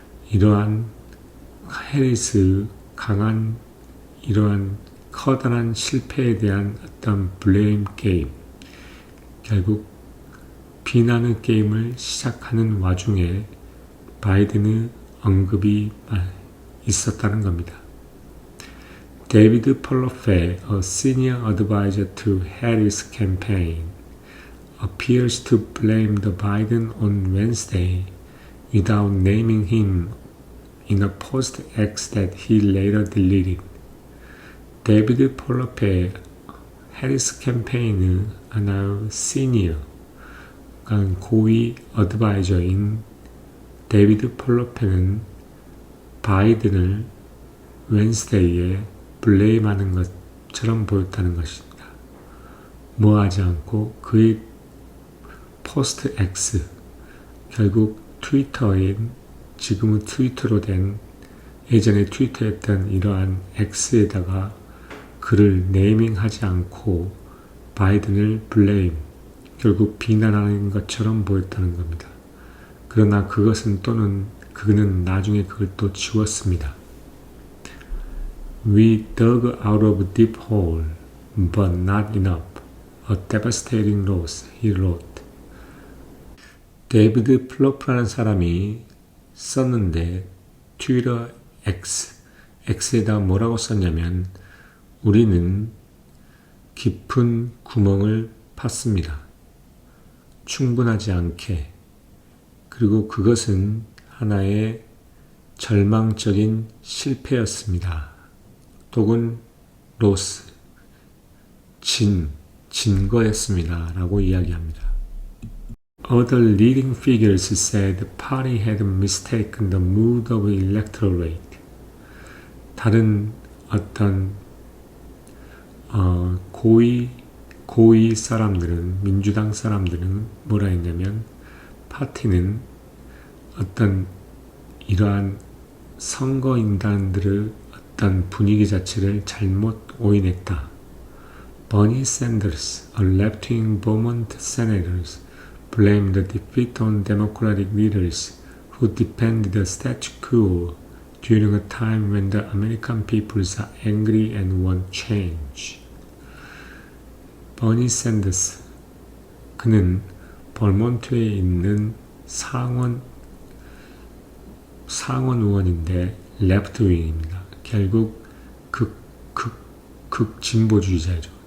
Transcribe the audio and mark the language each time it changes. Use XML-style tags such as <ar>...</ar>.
<ko>이러한 해리스 강한 이러한 커다란 실패에 대한 어떤 블레임 게임, 결국 비난의 게임을 시작하는 와중에 바이든의 언급이 있었다는 겁니다.</ko> <en>David Polofe, a senior advisor to Harris' campaign, appears to blame the Biden on Wednesday without naming him in a post X that he later deleted.</en> <ko>데이비드 폴로페 해리스 캠페인의 하나의 시니어, 그러니까 고위 어드바이저인 데이비드 폴로페는 바이든을 웬스데이에 블레임하는 것처럼 보였다는 것입니다. 뭐하지 않고 그의 포스트 X, 결국 트위터인 지금은 트위터로 된 예전에 트위터했던 이러한 X에다가 그를 네이밍하지 않고 바이든을 블레임, 결국 비난하는 것처럼 보였다는 겁니다. 그러나 그는 나중에 그걸 또 지웠습니다.</ko> <en>We dug out of a deep hole, but not enough. A devastating loss, he wrote.</en> <ko>데이비드 플로프라는 사람이 썼는데 트위터 X에다 뭐라고 썼냐면 우리는 깊은 구멍을 팠습니다. 충분하지 않게. 그리고 그것은 하나의 절망적인 실패였습니다. 또는 로스, 진 거였습니다. 라고 이야기합니다.</ko> <en>Other leading figures said the party had mistaken the mood of the electorate.</en> <ko>다른 어떤 고위 사람들은, 민주당 사람들은 뭐라 했냐면 파티는 어떤 이러한 선거인단들의 어떤 분위기 자체를 잘못 오인했다.</ko> <en>Bernie Sanders, a left-wing Vermont senator, blamed the defeat on Democratic leaders who defended the status quo during a time when the American people are angry and want change.</en> <ko>버니 샌더스, 그는 벌몬트에 있는 상원 의원인데 레프트윙입니다. 결국 극진보주의자죠.</ko>